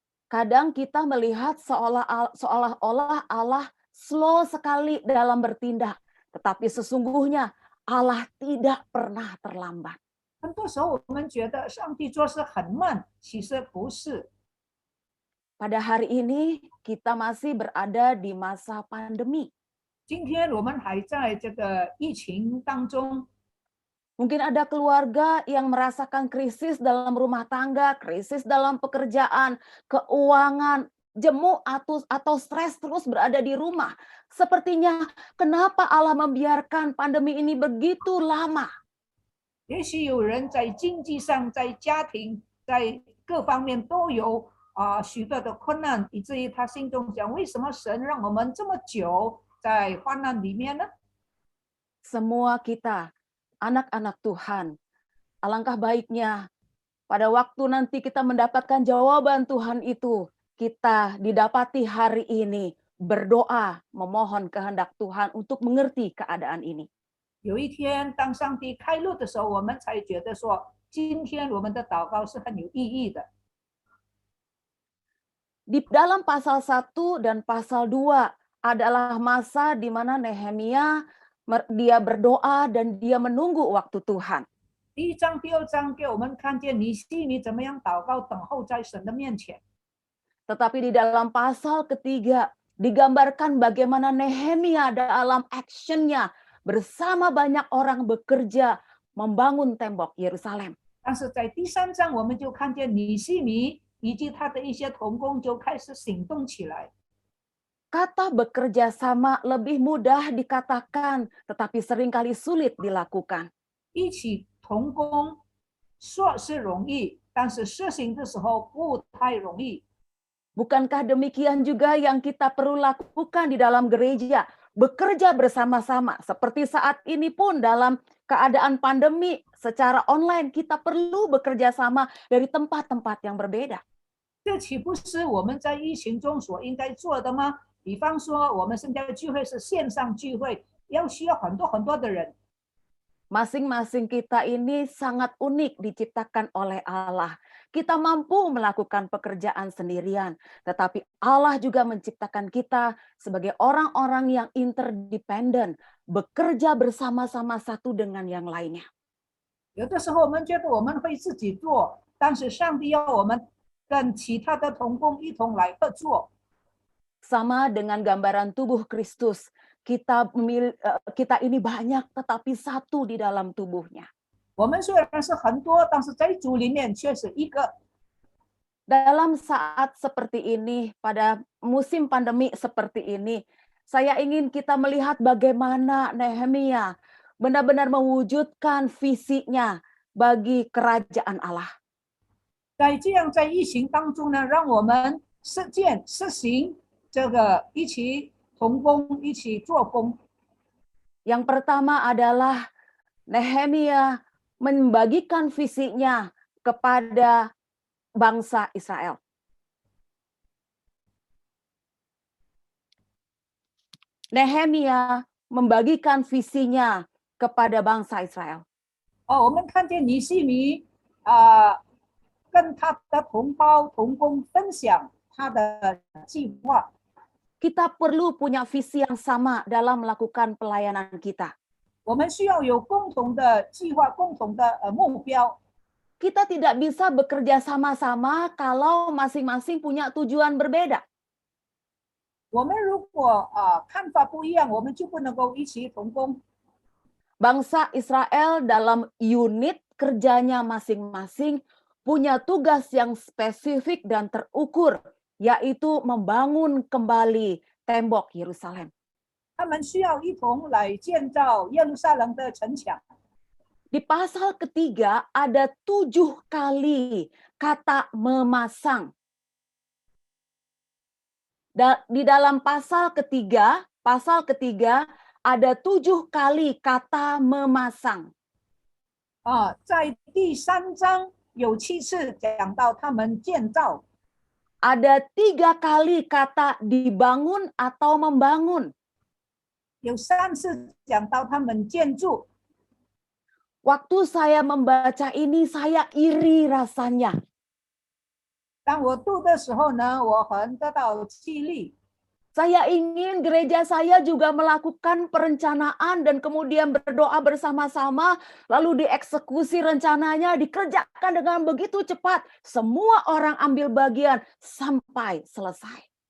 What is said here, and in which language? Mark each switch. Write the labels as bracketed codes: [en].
[id] Kadang kita melihat seolah-olah Allah slow sekali dalam bertindak, tetapi sesungguhnya Allah tidak pernah terlambat. [zh] 很多时候，我们觉得上帝做事很慢，其实不是。 [id] Pada hari ini kita masih berada di masa pandemi. [zh] 今天我们还在这个疫情当中， [id] Mungkin ada keluarga yang merasakan krisis dalam rumah tangga, krisis dalam pekerjaan, keuangan, jemu atau stres terus berada di rumah. Sepertinya kenapa Allah membiarkan pandemi ini begitu lama? [zh] 也许有人在经济上、在家庭、在各方面都有许多的困难，以至于他心中想：为什么神让我们这么久在患难里面呢？ [id] Semua kita, anak-anak Tuhan, alangkah baiknya pada waktu nanti kita mendapatkan jawaban Tuhan itu, kita didapati hari ini berdoa memohon kehendak Tuhan untuk mengerti keadaan ini. [zh] 有一天，当上帝开路的时候，我们才觉得说，今天我们的祷告是很有意义的。 [id] Di dalam pasal 1 dan pasal 2 adalah masa di mana Nehemia dia berdoa dan dia menunggu waktu Tuhan. [zh] 第1章、第2章给我们看见尼希米怎么样祷告，等候在神的面前。 [id] Tetapi di dalam pasal ketiga digambarkan bagaimana Nehemia dalam actionnya bersama banyak orang bekerja membangun tembok Yerusalem. [zh] 但是在第3章，我们就看见尼希米以及他的一些同工就开始行动起来。 [id] Kata bekerja sama lebih mudah dikatakan, tetapi seringkali sulit dilakukan. [zh] 一起同工说是容易，但是实行的时候不太容易。 [id] Bukankah demikian juga yang kita perlu lakukan di dalam gereja? Bekerja bersama-sama. Seperti saat ini pun dalam keadaan pandemi secara online kita perlu bekerja sama dari tempat-tempat yang berbeda. [zh] 这岂不是我们在疫情中所应该做的吗？比方说，我们现在的聚会是线上聚会，要需要很多的人。 [id] Masing-masing kita ini sangat unik diciptakan oleh Allah. Kita mampu melakukan pekerjaan sendirian, tetapi Allah juga menciptakan kita sebagai orang-orang yang interdependen, bekerja bersama-sama satu dengan yang lainnya. [zh] 有的时候我们觉得我们会自己做，但是上帝要我们跟其他的同工一同来合作。 [id] Sama dengan gambaran tubuh Kristus, kita ini banyak tetapi satu di dalam tubuhnya. [zh] 我们虽然是很多，但是在主里面却是一个。 [id] Dalam saat seperti ini, pada musim pandemi seperti ini, saya ingin kita melihat bagaimana Nehemia benar-benar mewujudkan visinya bagi kerajaan Allah. [zh] 在这样在疫情当中呢，让我们实行这个一起同工，一起做工。 [id] Yang pertama adalah Nehemia membagikan visinya kepada bangsa Israel. Nehemia membagikan visinya kepada bangsa Israel. [zh] 我们看见尼希米跟他的同胞同工分享他的计划。 [id] Kita perlu punya visi yang sama dalam melakukan pelayanan kita. [zh] 我们需要有共同的计划、共同的目标。 [id] Kita tidak bisa bekerja sama-sama kalau masing-masing punya tujuan berbeda. [zh] 我们如果看法不一样，我们就不能够一起同工。 [id] Bangsa Israel dalam unit kerjanya masing-masing punya tugas yang spesifik dan terukur, yaitu membangun kembali tembok Yerusalem. [zh] 他们需要一同来建造耶路撒冷的城墙。 [id] Di pasal ketiga ada 7 kali kata memasang. Di dalam pasal ketiga ada 7 kali kata memasang. [zh] 在第3章有7次讲到他们建造。 [id] Ada 3 kali kata dibangun atau membangun. [zh] 有3次讲到他们建筑。 [id] Waktu saya membaca ini, saya iri rasanya. [zh] 当我读的时候呢，我很得到激励。 [id] Saya ingin gereja saya juga melakukan perencanaan dan kemudian berdoa bersama-sama, lalu dieksekusi rencananya, dikerjakan dengan begitu cepat. Semua orang ambil bagian sampai selesai.